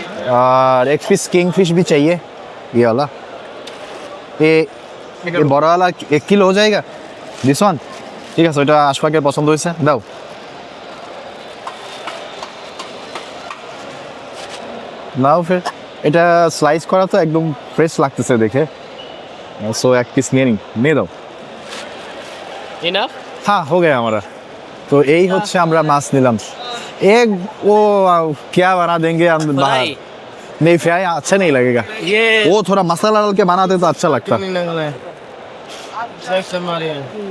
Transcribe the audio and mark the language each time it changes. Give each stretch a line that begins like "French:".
Hindi: और एक piece kingfish भी चाहिए. ये वाला. ये बड़ा वाला 1 किलो हो जाएगा.
English: This one.
Bangla: ঠিক আছে, ওইটা আশফাকের পছন্দ হয়েছে, দাও। নাও ফির এটা স্লাইস করা তো একদম ফ্রেশ লাগতেছে দেখে, সো এক পিস নিয়ে দাও।
English: Enough?
Hindi: হ্যাঁ हो गया हमारा। तो यही
Bangla: হচ্ছে আমরা মাছ নিলাম।
Hindi: एक वो क्या बना देंगे हम बाहर?
English: Fry.
Hindi: नहीं फ्राई अच्छा नहीं लगेगा, ये वो थोड़ा मसाला डाल के बनाते तो अच्छा लगता। नहीं लग रहा है. Next हमारे यहाँ.